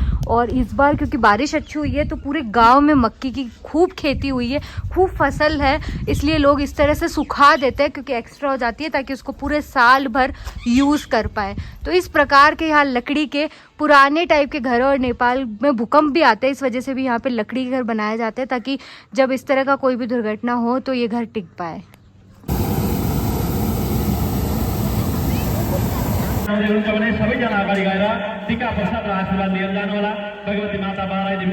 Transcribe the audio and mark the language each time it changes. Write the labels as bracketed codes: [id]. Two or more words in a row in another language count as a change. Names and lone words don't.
[hi] और इस बार क्योंकि बारिश अच्छी हुई है तो पूरे गांव में मक्की की खूब खेती हुई है, खूब फसल है, इसलिए लोग इस तरह से सुखा देते हैं क्योंकि एक्स्ट्रा हो जाती है ताकि उसको पूरे साल भर यूज़ कर पाए। तो इस प्रकार के यहाँ लकड़ी के पुराने टाइप के घर, और नेपाल में भूकंप भी आते हैं इस वजह से भी यहाँ पे लकड़ी के घर बनाए जाते हैं ताकि जब इस तरह का कोई भी दुर्घटना हो तो ये घर टिक पाए। [ne] सबैजना अगाडि गएर टीका प्रसाद र आशीर्वाद लिएर जानुहोला। भगवती माता बालाई